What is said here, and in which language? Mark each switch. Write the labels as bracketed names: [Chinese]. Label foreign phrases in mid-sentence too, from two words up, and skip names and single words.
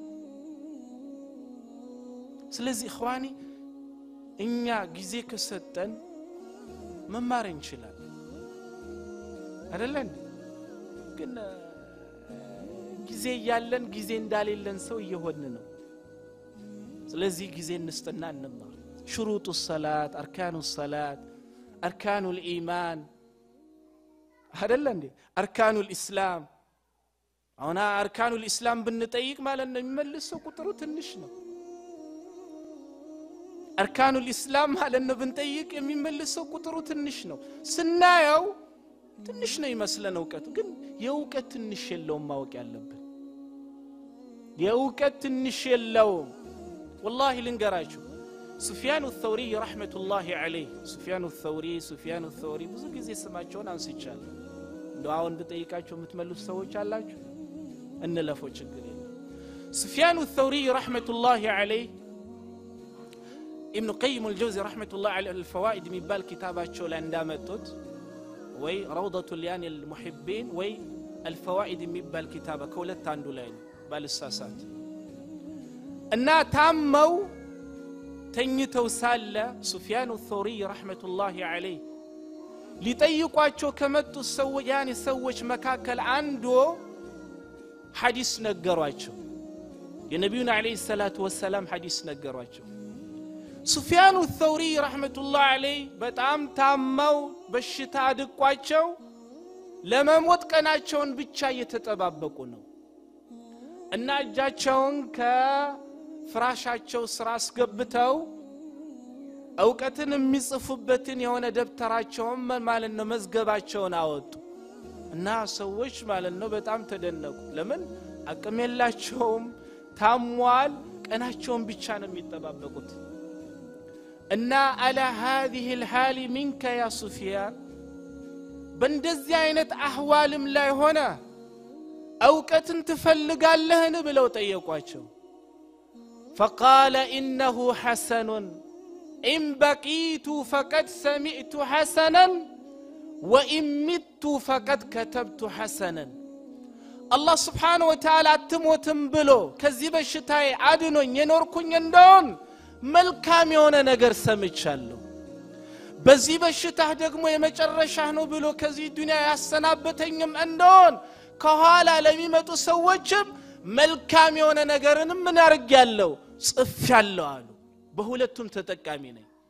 [Amharic] ስለዚህ اخواني እኛ ጊዜ ከሰጠን መማር እንችላለን አይደለም ግን ጊዜ ያለን ጊዜ እንዳሌለን ሰው እየሆነ ነው ስለዚህ ጊዜ እንስጥና እንማር [Arabic] شروط الصلاه اركان الصلاه اركان الايمان هذا [Amharic] እንዴ [Arabic] اركان الاسلام انا اركان الاسلام [Amharic] ብንጠይቅ ማለት ነው የሚመልሰው ቁጥሩ ትንሽ ነው [Arabic] اركان الاسلام [Amharic] ማለት ነው ብንጠይቅ የሚመልሰው ቁጥሩ ትንሽ ነው ስናየው ትንሽ ነው ይመስለን እውቀት ግን የእውቀት ትንሽ የለውም ማወቅ ያለብን የእውቀት ትንሽ የለውም والله ልንገራችሁ سفيان الثوري [Arabic] رحمة الله عليه [Amharic] سفيان الثوري ብዙ ጊዜ ስማቸውን አንስቻለሁ እንደው አሁን ብጠይቃችሁ የምትመልሱ ሰዎች አላችሁ እንለፈው ችግር የለም سفيان الثوري [Arabic] رحمة الله [Amharic] عليه ابن قيم الجوزي [Arabic] رحمة الله عليه [Amharic] الفوائد የሚባል ኪታባቸው ላይ እንዳመጡት ወይ روضة اليان المحبين ወይ الفوائد የሚባል ኪታባ ከሁለት አንዱ ላይ ነው ባልሳሳት እና ታመው ተኝተው ሳለ سفيان الثوري [Arabic] رحمة الله عليه [Amharic] ሊጠይቋቸው ከመጡ ሰዎች መካከል አንዱ ሐዲስ ነገሯቸው የነብዩን [Arabic] عليه الصلاة والسلام [Amharic] ሐዲስ ነገሯቸው سفيان الثوري رحمة [Arabic] الله عليه [Amharic] በጣም ታመው በሽታ አድቋቸው ለመሞት ቀናቸውን ብቻ እየተጠባበቁ ነው እና እጃቸውን ከፍራሻቸው ስራ አስገብተው ዕውቀትን የሚጽፉበትን የሆነ ደብተራቸውን ማለት ነው መዝገባቸውን አወጡ እና ሰዎች ማለት ነው በጣም ተደነቁ ለምን አቅም የላቸውም ታሟል ቀናቸውን ብቻ ነው የሚጠባበቁት እና [Arabic] على هذه الحال منك يا سفيان [Amharic] በእንደዚህ አይነት አህዋልም ላይ ሆነ እውቀትን ትፈልጋለህን ብለው ጠየቋቸው [Arabic] فقال إنه حسن إن بقيت فقد سمعت حسنا وإن مت فقد كتبت حسنا الله سبحانه وتعالى አትሞትም ብሎ ከዚህ በሽታዬ አድኖኝ የኖርኩኝ እንደሆን መልካም የሆነ ነገር ሰምቻለሁ በዚህ በሽታ ደግሞ የመጨረሻህ ነው ብሎ ከዚህ ዱንያ ያሰናበተኝም እንደሆን ከኋላ ለሚመጡ ሰዎችም መልካም የሆነ ነገርንም ምን አርጋለሁ ጽፌያለሁ አሉ በሁለቱም ተጠቃሚ ነኝ